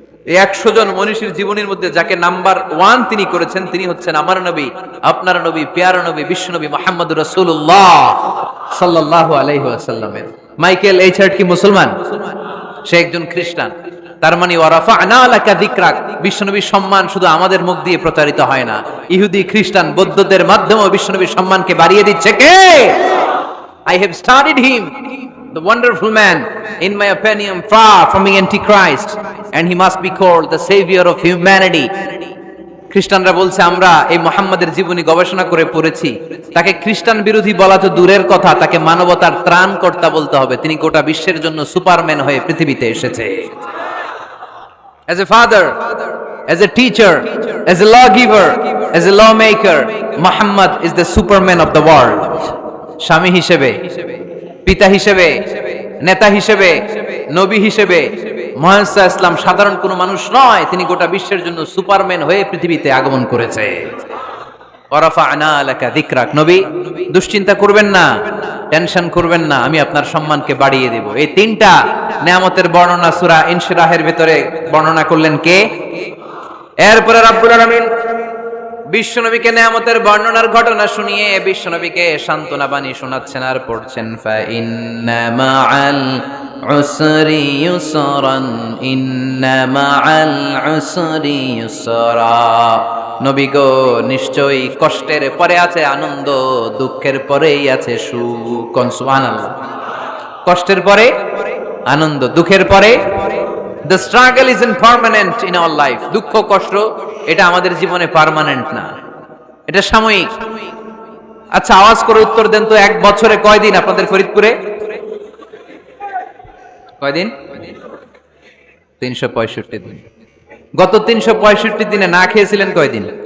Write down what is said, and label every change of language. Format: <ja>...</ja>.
<bn>এই 100 জন মনীষীর জীবনীর মধ্যে যাকে নাম্বার 1 তিনি করেছেন, তিনি হচ্ছেন আমার নবী, আপনার নবী, প্যারা নবী, বিশ্ব নবী মুহাম্মদুর রাসূলুল্লাহ সাল্লাল্লাহু আলাইহি ওয়াসাল্লামের। মাইকেল এইচআর কি মুসলমান? সে একজন খ্রিস্টান। তার মানে</bn> <ar>ওয়ারাফা'না লাকা যিকরাক,</ar> <bn>বিশ্বনবীর সম্মান শুধু আমাদের মুখ দিয়ে প্রচারিত হয় না, ইহুদি, খ্রিস্টান, বৌদ্ধদের মাধ্যমেও বিশ্বনবীর সম্মানকে বাড়িয়ে দিচ্ছে কে?</bn> <en>I have studied him, the wonderful man, in my opinion, far from the Antichrist, and he must be called the savior of humanity.</en> <bn>খ্রিস্টানরা বলছে আমরা এই মুহাম্মাদের জীবনী গবেষণা করে পড়েছি, তাকে খ্রিস্টান বিরোধী বলা তো দূরের কথা, তাকে মানবতার ত্রাণকর্তা বলতে হবে। তিনি গোটা বিশ্বের জন্য সুপারম্যান হয়ে পৃথিবীতে এসেছে।</bn> <en>As a father, as a teacher, as a lawgiver, as a lawmaker, Muhammad is the superman of the world.</en> <bn>স্বামী হিসেবে, পিতা হিসেবে, নেতা হিসেবে, নবী হিসেবে মুহাম্মদ সাল্লাল্লাহু আলাইহি ওয়াসাল্লাম সাধারণ কোনো মানুষ নয়, তিনি গোটা বিশ্বের জন্য সুপারম্যান হয়ে পৃথিবীতে আগমন করেছে।</bn> <ar>ওয়ারাফা'না লাকা যিকরাক,</ar> <bn>নবী দুশ্চিন্তা করবেন না, টেনশন করবেন না, আমি আপনার সম্মানকে বাড়িয়ে দেব। এই তিনটা নিয়ামতের বর্ণনা সূরা ইনশিরাহের ভিতরে বর্ণনা করলেন কে? এরপরে রাব্বুল আলামিন বিশ্বনবীকে নিয়ামতের বর্ণনার ঘটনা শুনিয়ে বিশ্বনবীকে সান্ত্বনা বাণী শোনাচ্ছেন আর পড়ছেন,</bn> <ar>ফা ইন্না মাআল উসরি ইউসরান, ইন্না মাআল উসরি ইউসরা।</ar> <bn>নবী গো, নিশ্চয়ই কষ্টের পরে আছে আনন্দ, দুঃখের পরেই আছে সুখ। সুবহানাল্লাহ। কষ্টের পরে আনন্দ, দুঃখের পরে।</bn> <en>The struggle isn't permanent in our life.</en> <bn>দুঃখ কষ্ট এটা আমাদের জীবনে পার্মানেন্ট না, এটা সাময়িক। আচ্ছা, আওয়াজ করে উত্তর দেন তো, এক বছরে কয়দিন আপনাদের ফরিদপুরে? কয়দিন? 365 দিন। গত 365 দিনে না খেয়েছিলেন কয়দিন?</bn>